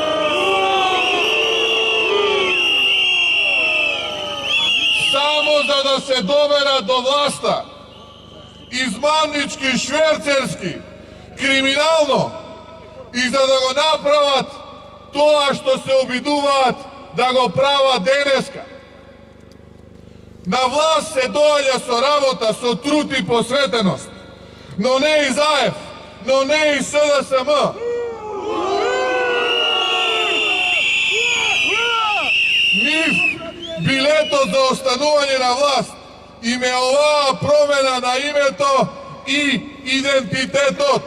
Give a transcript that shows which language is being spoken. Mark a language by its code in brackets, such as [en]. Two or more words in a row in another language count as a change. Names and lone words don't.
[mk] Само за да се доберат до власта, измамнички, шверцерски, криминално, и за да го направат тоа што се обидуваат да го прават денеска. На власт се дође со работа, со труд и посветеност, но не и заев, но не и СДСМ. Миф, билето за останување на власт им е оваа промена на името и идентитетот.